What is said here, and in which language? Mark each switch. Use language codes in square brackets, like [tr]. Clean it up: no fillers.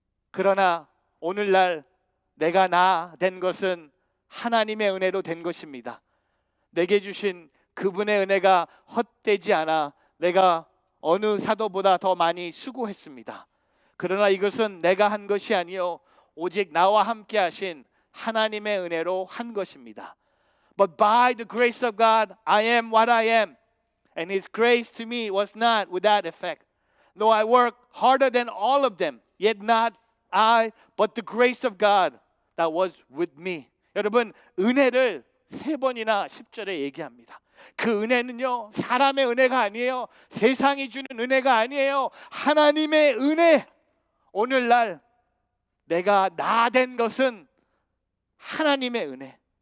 [ko] 그러나 오늘날 내가 나 된 것은 하나님의 은혜로 된 것입니다. 내게 주신 그분의 은혜가 헛되지 않아 내가 어느 사도보다 더 많이 수고했습니다. 그러나 이것은 내가 한 것이 아니요 오직 나와 함께 하신 하나님의 은혜로 한 것입니다. [en] But by the grace of God, I am what I am. And His grace to me was not without effect. Though I worked harder than all of them, yet not I, but the grace of God that was with me. [ko] 여러분, 은혜를 3번이나 10절에 얘기합니다. 그 은혜는요, 사람의 은혜가 아니에요. 세상이 주는 은혜가 아니에요. 하나님의 은혜. 오늘날 내가 나 된 것은 하나님의 은혜.